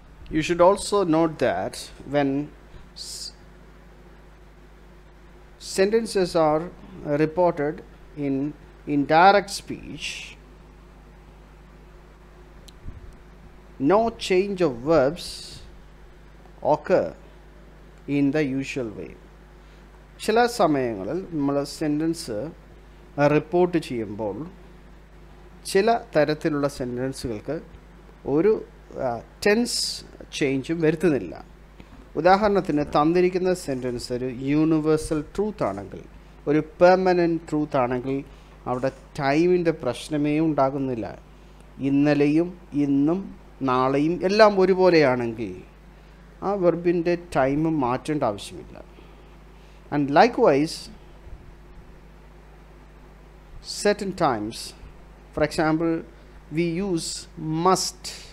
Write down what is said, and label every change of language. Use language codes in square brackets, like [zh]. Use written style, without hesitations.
[en] You should also note that when sentences are reported in indirect speech, no change of verbs occur in the usual way. [ml] ചില സമയങ്ങളിൽ നമ്മൾ sentence report ചെയ്യുമ്പോൾ ചില തരത്തിലുള്ള സെൻറ്റൻസുകൾക്ക് ഒരു tense ചേഞ്ചും വരുത്തുന്നില്ല. ഉദാഹരണത്തിന് തന്നിരിക്കുന്ന സെൻറ്റൻസ് ഒരു യൂണിവേഴ്സൽ ട്രൂത്ത് ആണെങ്കിൽ, ഒരു പെർമനൻറ്റ് ട്രൂത്ത് ആണെങ്കിൽ അവിടെ ടൈമിൻ്റെ പ്രശ്നമേ ഉണ്ടാകുന്നില്ല. ഇന്നലെയും ഇന്നും നാളെയും എല്ലാം ഒരുപോലെയാണെങ്കിൽ ആ വെർബിൻ്റെ ടൈം മാറ്റേണ്ട ആവശ്യമില്ല. [en] And likewise certain times, for example, we use must.